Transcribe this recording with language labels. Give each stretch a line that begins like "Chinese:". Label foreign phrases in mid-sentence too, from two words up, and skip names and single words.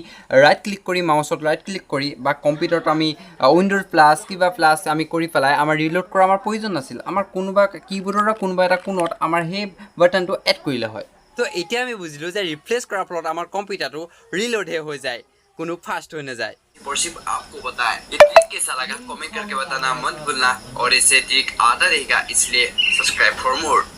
English: right click
Assamese: কৰি মাউচত
English: right click
Assamese: কৰি বা কম্পিউটাৰত আমি
English: Windows plus
Assamese: কিবা প্লাছ আমি কৰি পেলাই আমাৰ ৰিলোড কৰা আমাৰ প্ৰয়োজন নাছিল আমাৰ কোনোবা কীবোৰ্ডৰ কোনোবা এটা কোণত আমাৰ সেই বাটনটো এড কৰিলে হয় তো এতিয়া আমি বুজিলোঁ যে ৰিপ্লেচ কৰাৰ ফলত আমাৰ কম্পিউটাৰটো ৰিলোডহে হৈ যায় কোনো ফাষ্ট হৈ নাযায়
Hindi: वर्शिप आपको बताएं ये ट्रिक कैसा लगा कमेंट करके बताना मत भूलना और इसे ट्रिक आता रहेगा इसलिए
English: Subscribe for more